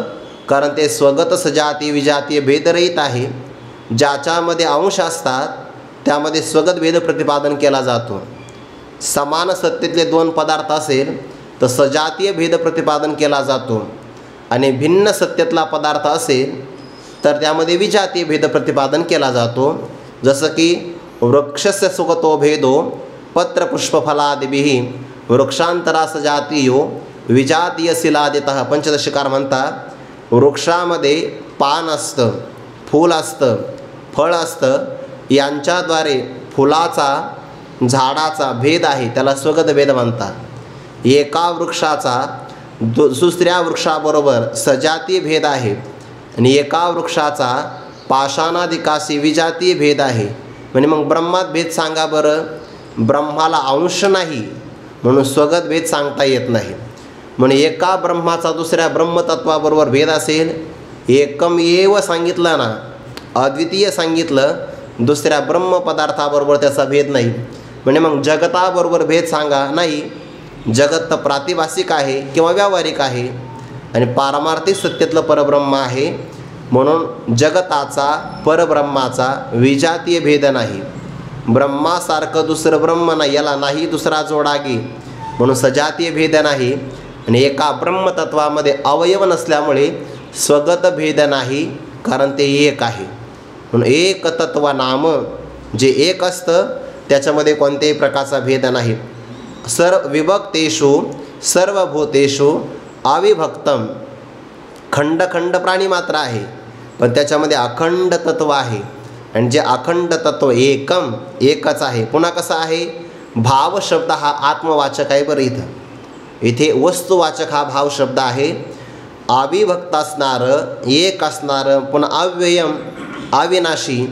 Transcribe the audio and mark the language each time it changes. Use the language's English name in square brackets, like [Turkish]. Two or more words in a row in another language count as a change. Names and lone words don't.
[Marathi] कारण ते स्वगत सजातीय विजातीय भेदरहित आहे ज्याच्यामध्ये अंश असतात त्यामध्ये स्वगत भेद प्रतिपादन केला जातो. समान सत्तेतले दोन पदार्थ असेल तर सजातीय भेद प्रतिपादन केला जातो आणि भिन्न सत्तेतला पदार्थ असेल तर त्यामध्ये विजातीय भेद प्रतिपादन केला जातो. जसं की [Sanskrit] वृक्षस्य सुगतो भेदो पत्रपुष्पफलादिभिः वृक्षांतरा सजातीयो विजातीयशिलादितः. [Marathi] पंचदशीकार म्हणतात वृक्षामध्ये पान असतं, फूल असतं, फळ असतं, यांच्याद्वारे फुलाचा झाडाचा भेद आहे त्याला स्वगत भेद म्हणतात. एका वृक्षाचा दुसऱ्या वृक्षाबरोबर सजातीय भेद आहे आणि एका वृक्षाचा पाषाणादिकाशी विजातीय भेद आहे. म्हणजे मग ब्रह्मात भेद सांगा बरं. ब्रह्माला अंश नाही म्हणून स्वगत भेद सांगता येत नाही. म्हणून एका ब्रह्माचा दुसऱ्या ब्रह्मतत्वाबरोबर भेद असेल, [Sanskrit] एकम एव [Marathi] सांगितलं ना, अद्वितीय सांगितलं, दुसऱ्या ब्रह्मपदार्थाबरोबर त्याचा भेद नाही. म्हणजे मग जगताबरोबर भेद सांगा, नाही. जगत तर प्रातिभासिक आहे किंवा व्यावहारिक आहे आणि पारमार्थिक सत्तेतलं परब्रह्म आहे. म्हणून जगताचा परब्रह्माचा विजातीय भेद नाही. ब्रह्मासारखं दुसरं ब्रह्म नाही, याला नाही दुसरा जोडागी, म्हणून सजातीय भेद नाही. आणि एका ब्रह्मतत्वामध्ये अवयव नसल्यामुळे स्वगत भेद नाही, कारण ते एक आहे. म्हणून एकतत्व नाम जे एक असतं त्याच्यामध्ये कोणत्याही प्रकारचा भेद नाही. [Sanskrit] सर्व विभक्तेषु सर्वभूतेषु अविभक्तम. [Marathi] खंड खंड प्राणी मात्र आहे पण त्याच्यामध्ये अखंड तत्व आहे आणि जे अखंड तत्व एकम एकच आहे. पुन्हा कसं आहे, भाव शब्द हा आत्मवाचक आहे बरं. इथे वस्तुवाचक हा भाव शब्द आहे. अविभक्त असणारं, एक असणारं, पुन्हा अव्ययम अविनाशी.